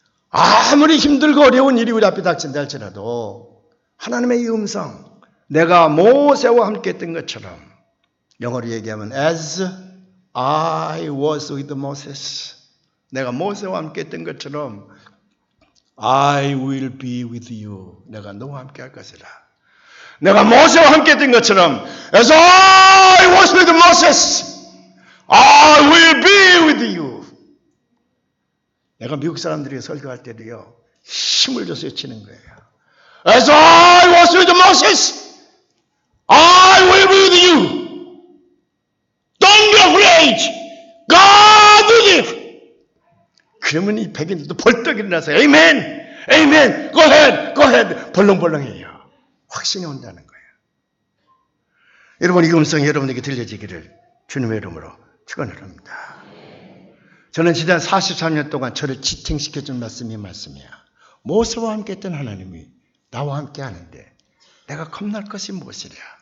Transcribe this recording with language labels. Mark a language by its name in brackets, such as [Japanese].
[Korean] 아무리 힘들고 어려운 일이 우리 앞에 닥친다 할지라도 하나님의 이 음성, 내가 모세와 함께 했던 것처럼, 영어로 얘기하면 [English] as I was with Moses, [Korean] 내가 모세와 함께 했던 것처럼 [English] I will be with you, [Korean] 내가 너와 함께 할 것이라. 내가 모세와 함께 했던 것처럼 [English] as I was with Moses, I will be with you. [Korean] 내가 미국 사람들이 설교할 때도요, 힘을 줘서 외치는 거예요. [English] As I was with Moses, I will be with you. Don't be afraid. God with you. [Korean] 그러면 이 백인들도 벌떡 일어나서 [English] Amen, Amen, Go ahead, Go ahead. [Korean] 벌렁벌렁해요. 확신이 온다는 거예요. 여러분, 이 음성이 여러분에게 들려지기를 주님의 이름으로 축원을 합니다. 저는 지난 43년 동안 저를 지탱시켜준 말씀이 말씀이야. 모세와 함께 했던 하나님이 나와 함께 하는데 내가 겁날 것이 무엇이랴.